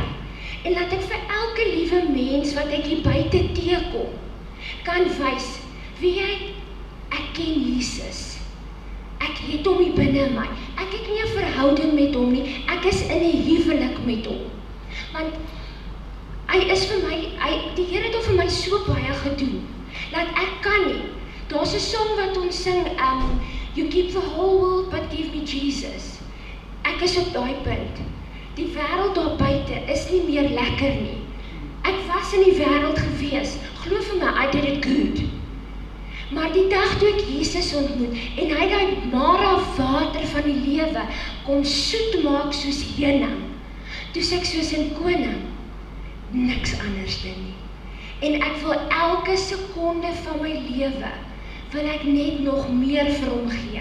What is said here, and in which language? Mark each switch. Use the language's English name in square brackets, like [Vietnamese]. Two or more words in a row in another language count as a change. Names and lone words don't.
[Afrikaans] En laat ek vir elke liewe mens wat ek hier buite teekom, kan wys, wie ek ken Jesus. Ek het hom hier binne my. Ek het nie 'n verhouding met hom nie. Ek is in 'n huwelik met hom. Want hy is vir my, die Here het vir my so baie gedoen, dat ek kan nie. Daar's 'n song wat ons sing, [English] You keep the whole world but give me Jesus. [Afrikaans] Ek is op daai punt. Die wêreld daar buite is nie meer lekker nie. Ek was in die wêreld gewees. Glo vir my, [English] I did it good. [Afrikaans] Maar die dag toe ek Jesus ontmoet, en hy daai mara water van die lewe kom soet maak soos heuning, toe sê ek soos 'n koning, niks anders nie. En ek wil elke sekonde van my lewe, wil ek net nog meer vir hom gee.